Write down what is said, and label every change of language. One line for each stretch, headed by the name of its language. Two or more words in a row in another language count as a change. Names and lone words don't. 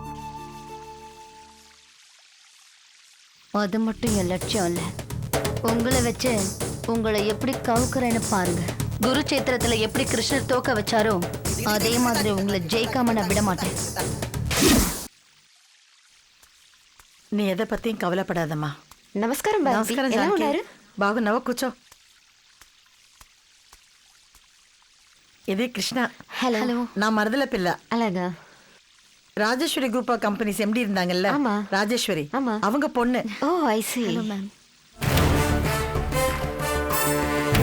Tamil: அது மட்டும் என் லட்சியம் இல்ல. உங்களை வச்சு உங்களை எப்படி கவுக்குறேன்னு பாருங்க. குருச்சேத்திரத்துல எப்படி கிருஷ்ணர் தோக்க வச்சாரோ அதே மாதிரி உங்களை ஜெயிக்காம நான் விட மாட்டேன். நீ எதை பத்தியும் கவலைப்படாதம்மா. நமஸ்காரம்
Telugu: నమస్కారం జానకి. బాగున్నావా? కూర్చో. ఇది కృష్ణ.
Tamil: ஹலோ. நான் மருதல பிள்ளை. அழகா. ராஜேஸ்வரி குரூப் ஆஃப் கம்பெனிஸ் MD இருந்தாங்கல்ல, ஆமா. ராஜேஸ்வரி, ஆமா. அவங்க பொண்ணு.
English: Oh I see. Hello ma'am.